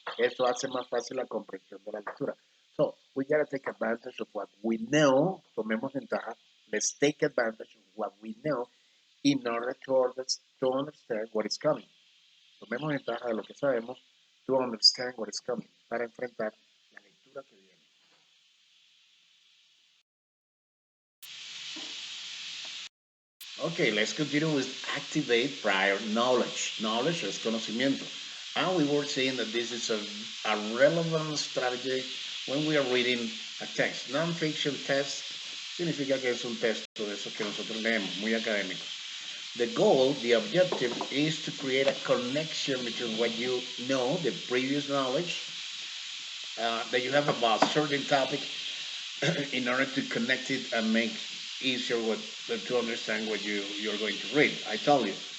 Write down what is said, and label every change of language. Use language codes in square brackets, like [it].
[es] Eso hace más fácil la comprensión de la lectura. [en] So we gotta take advantage of what we know. [es] Tomemos ventaja. [en] Let's take advantage of what we know in order to understand what is coming. [es] Tomemos ventaja de lo que sabemos [en] to understand what is coming, [es] para enfrentar la lectura que viene. [en] Okay, let's continue with activate prior knowledge. [es] Knowledge es conocimiento. [en] And we were saying that this is a relevant strategy when we are reading a text. [es] Non-fiction text significa que es un texto de esos que nosotros leemos, muy académico. [en] The goal, the objective, is to create a connection between what you know, the previous knowledge that you have about a certain topic, in order to connect it and make easier to understand what you're going to read. I told you.